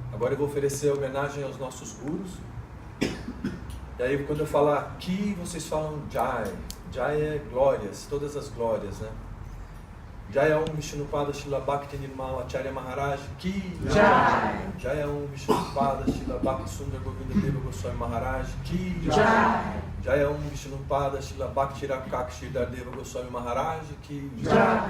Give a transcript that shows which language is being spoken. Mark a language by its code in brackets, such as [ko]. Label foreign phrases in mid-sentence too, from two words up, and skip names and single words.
[pt] Agora eu vou oferecer homenagem aos nossos gurus. E aí quando eu falar Ki, vocês falam Jai. Jai é glórias, todas as glórias, né? [sa] Jai Om Vishnupada Srila Bhakti Nirmala Acharya Maharaj Ki Jai. Jai Om Vishnupada Srila Bhakti Sundar Govinda Deva Goswami Maharaj Ki Jai. Jai Om Vishnupada Srila Bhakti Rakakshi Deva Goswami Maharaj Ki Jai.